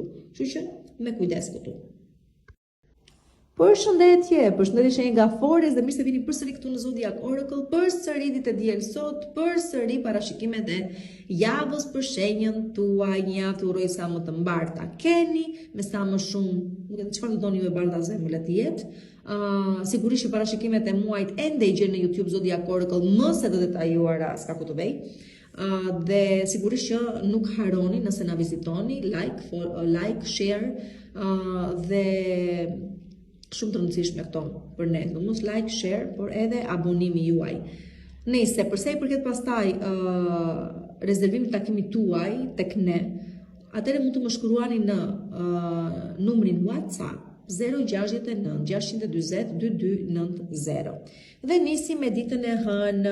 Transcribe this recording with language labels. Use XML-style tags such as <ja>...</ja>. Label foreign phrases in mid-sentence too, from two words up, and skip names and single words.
<sq>Kështu që me kujdes këtu. Përshëndetje Shenjë Gaforis dhe mirë se vini përsëri këtu në Zodiac Oracle, përsëri ditë e diel sot, përsëri parashikime dhe javës për shenjën tuaj, një javë të uroj sa më të mbarta keni, me sa më shumë, nuk e di çfarë do doni ju e bardha zemër le të jetë. Sigurisht që parashikimet e muajit ende i gjeni në YouTube Zodiac Oracle më së të detajuara s'ka ku të vej. Dhe sigurisht që nuk harroni nëse na vizitoni,</sq> <en>like, share</en> <sq>dhe shumë të rëndësishme këto për ne, do mos</sq> <en>like, share,</en> <sq>por edhe abonimi juaj. Nëse përsa i përket pastaj rezervimit takimit tuaj tek ne, atëherë mund të më shkruani në numrin WhatsApp 069 620 2290. Dhe nisi me ditën e hënë.</sq>